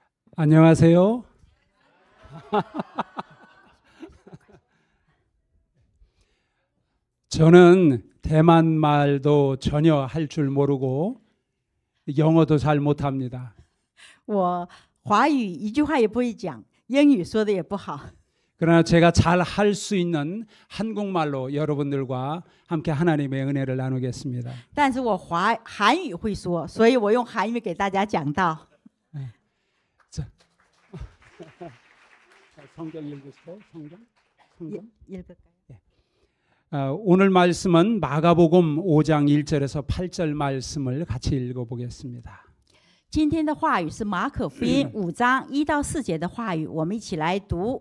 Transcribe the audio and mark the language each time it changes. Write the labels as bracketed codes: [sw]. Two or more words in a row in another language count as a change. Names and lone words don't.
[ko] 안녕하세요. 저는 대만 말도 전혀 할 줄 모르고 영어도 잘 못합니다. [zh] 我华语一句话也不会讲，英语说的也不好。 [ko] 그러나 제가 잘 할 수 있는 한국말로 여러분들과 함께 하나님의 은혜를 나누겠습니다. [zh] 但是我韩语会说，所以我用韩语给大家讲道。 [ko] 성경 읽으세요. 성경. 읽을까요? 오늘 말씀은 마가복음 5장 1절에서 8절 말씀을 같이 읽어보겠습니다. [zh] 今天的话语是马可福音5章1到4节的话语，我们一起来读。